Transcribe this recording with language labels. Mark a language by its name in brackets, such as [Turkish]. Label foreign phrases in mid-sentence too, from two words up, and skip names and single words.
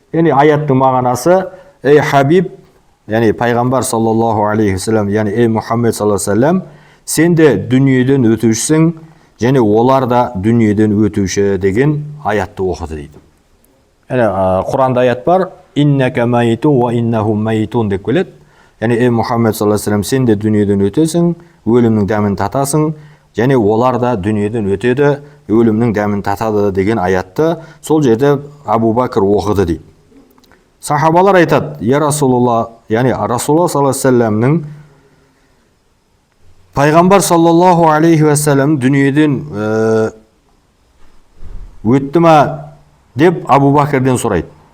[Kazakh] Яғни аяттың мағынасы: ей Хабиб, яғни пайғамбар [Arabic] صلى الله عليه وسلم, [Kazakh] яғни ей Мұхаммед [Arabic] صلى الله عليه وسلم, [Kazakh] сен де дүниеден өтушісің, және олар да дүниеден өтуші деген аятты оқыды дейді. Құранда аят бар, [Arabic] إنك ميت وإنهم ميتون [Kazakh] деп келеді. Яғни ей Мұхаммед [Arabic] صلى الله عليه وسلم, [Kazakh] сен де дүниеден өтесің, өлімнің дәмін татасың, және олар да дүниеден өтеді, өлімнің дәмін татады деген аятты сол жерде Абу Бәкір оқыды дейді. Сахабалар айтады, [Arabic] يا رسول الله, [Kazakh] яғни Расулулла [Arabic] صلى الله عليه وسلم [Kazakh] пайғамбар [Arabic] صلى الله عليه وسلم [Kazakh] дүниеден өтті ма деп Абу Бәкірден сұрайды.